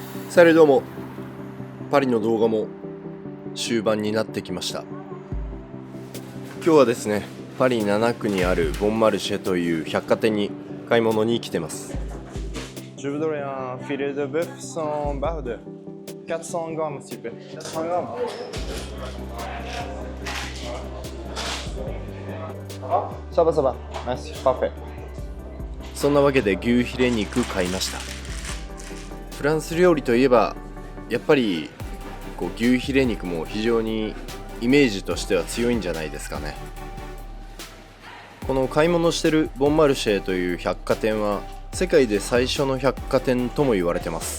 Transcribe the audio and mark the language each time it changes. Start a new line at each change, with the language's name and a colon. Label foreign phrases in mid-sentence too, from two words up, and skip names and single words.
Japanese: さてどうも、パリの動画も終盤になってきました。今日はですね、パリ7区にあるボンマルシェという百貨店に買い物に来てます。
French: Je voudrais un filet de bœuf sans barbe, 400 grammes s'il vous plaît. 400 grammes. Ça va, ça va. Merci, parfait.
Japanese: そんなわけで牛ヒレ肉買いました。フランス料理といえばやっぱり牛ヒレ肉も非常にイメージとしては強いんじゃないですかね。この買い物してるボンマルシェという百貨店は世界で最初の百貨店とも言われてます。